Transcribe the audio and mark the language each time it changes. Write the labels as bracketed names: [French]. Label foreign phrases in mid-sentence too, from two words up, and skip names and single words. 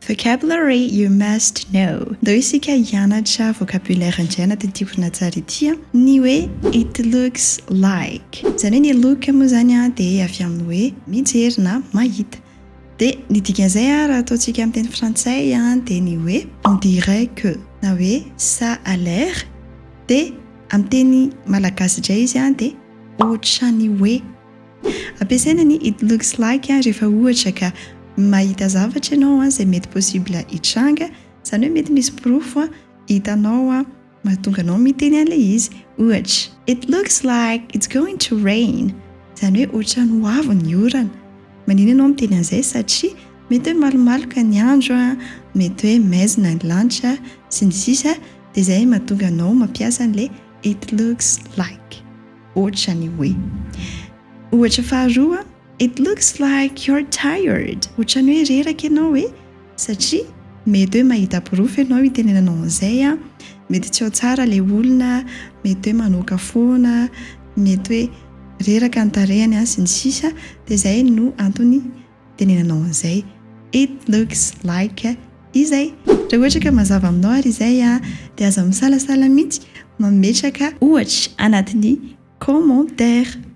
[English] Vocabulary you must know. [Malagasy] Ndao isika hianatra vocabulaire indray anatin'ity horonantsary ity ny hoe [English] it looks like. [Malagasy] Izany hoe ny look moa zany dia avy amin'ny hoe mijery na mahita. Dia ny dikan'izay raha ataontsika amin'ny teny frantsay dia ny hoe [French] on dirait que [Malagasy] na hoe [French] ça a l'air. [Malagasy] Dia amin'ny teny malagasy indray izy dia ohatrany hoe. Ampiasaina ny [English] it looks like [Malagasy] rehefa ohatra ka mahita zavatra ianao izay mety possible hitranga, izany hoe mety misy porofo hitanao mahatonga anao miteny an'ilay izy. Ohatra, [English] it looks like it's going to rain. [Malagasy] Izany hoe ohatrany ho avy ny orana. Manino ianao miteny an'izay satria mety hoe malomaloka ny andro, mety hoe maizina ny lanitra sy ny sisa, dia izay mahatonga anao mampiasa an'ilay [English] it looks like. [Malagasy] Ohatrany hoe. Ohatra faharoa, [English] it looks like you're tired. [Malagasy] Ohatrany hoe reraka ianao hoe satria mety hoe mahita porofo ianao itenenanao an'izay, mety tsy ao tsara ilay olona, mety hoe manoaka foana, mety hoe reraka ny tarehany sy ny sisa, dia izay no antony tenenanao an'izay. [English] It looks like izay. [Malagasy] Raha ohatra ka mazava aminao ary izay dia aza misalasala mihitsy mametraka ohatra anatin'ny commentaire.